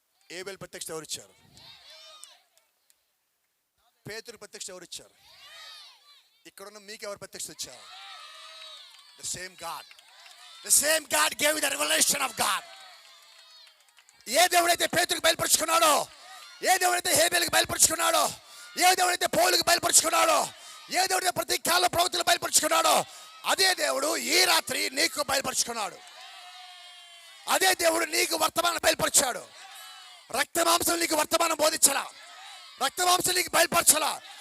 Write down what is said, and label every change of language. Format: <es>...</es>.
<te>ఏబేలు ప్రత్యక్షత ఎవరిచ్చారు? పేతురు ప్రత్యక్షత ఎవరిచ్చారు? ఇక్కడున్న మీకు ఎవరు ప్రత్యక్షత ఇచ్చారు?</te> <en>The same God. The same God gave you the revelation of God.</en> <te>ఏ దేవుడైతే పేతురుకు బయలుపరుచుకున్నాడో, ఏ దేవుడైతే హేబేలుకు బయలుపరుచుకున్నాడో, ఏ దేవుడైతే పౌలుకు బయలుపరుచుకున్నాడో, ఏ దేవుడైతే ప్రతి కాల ప్రవక్తలు బయలుపరుచుకున్నాడో, అదే దేవుడు ఈ రాత్రి నీకు బయలుపరుచుకున్నాడు. అదే దేవుడు నీకు వర్తమానం బయలుపరిచాడు. రక్తమాంసం నీకు వర్తమానం బోధించలా, రక్తమాంసం నీకు బయలుపరచలా.</te>